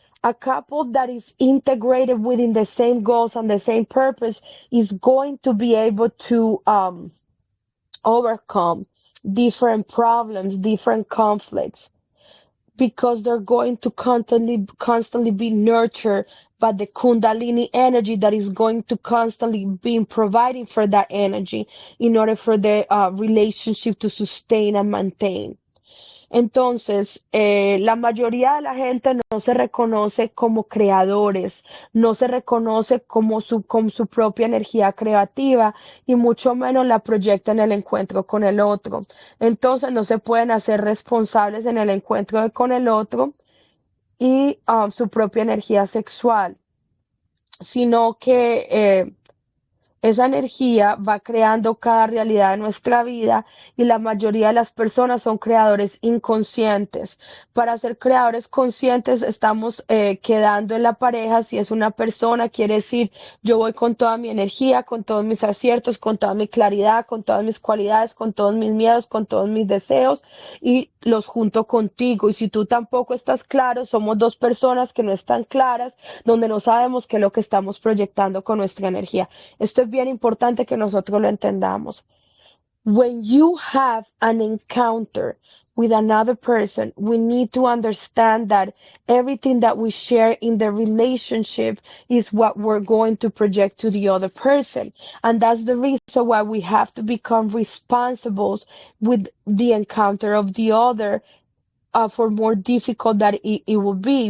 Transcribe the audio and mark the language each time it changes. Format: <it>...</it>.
<en>A couple that is integrated within the same goals and the same purpose is going to be able to overcome different problems, different conflicts, because they're going to constantly be nurtured by the kundalini energy that is going to constantly be providing for that energy in order for the relationship to sustain and maintain.</en> <es>Entonces, la mayoría de la gente no se reconoce como creadores, no se reconoce como con su propia energía creativa y mucho menos la proyecta en el encuentro con el otro. Entonces, no se pueden hacer responsables en el encuentro con el otro y su propia energía sexual, sino que esa energía va creando cada realidad de nuestra vida y la mayoría de las personas son creadores inconscientes. Para ser creadores conscientes estamos quedando en la pareja. Si es una persona, quiere decir yo voy con toda mi energía, con todos mis aciertos, con toda mi claridad, con todas mis cualidades, con todos mis miedos, con todos mis deseos y los junto contigo. Y si tú tampoco estás claro, somos dos personas que no están claras, donde no sabemos qué es lo que estamos proyectando con nuestra energía. Esto es bien importante que nosotros lo entendamos.</es> <en>When you have an encounter with another person, we need to understand that everything that we share in the relationship is what we're going to project to the other person. And that's the reason why we have to become responsible with the encounter of the other, for more difficult that it will be.</en>